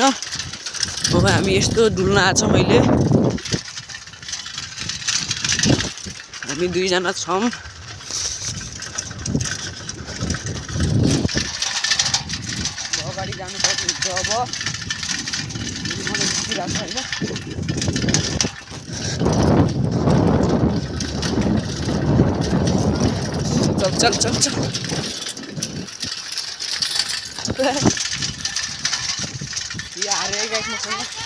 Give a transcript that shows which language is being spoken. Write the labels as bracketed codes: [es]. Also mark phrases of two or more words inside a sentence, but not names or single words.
[ne] अब हामी यस्तो डुल्न आएको छौँ। हामी दुईजना छौँ। अगाडि जानुपर्छ अब मलाई जितिरहेको छ होइन। [hi] चल चल चल चल ये आ रहे हैं गाइस मसँग।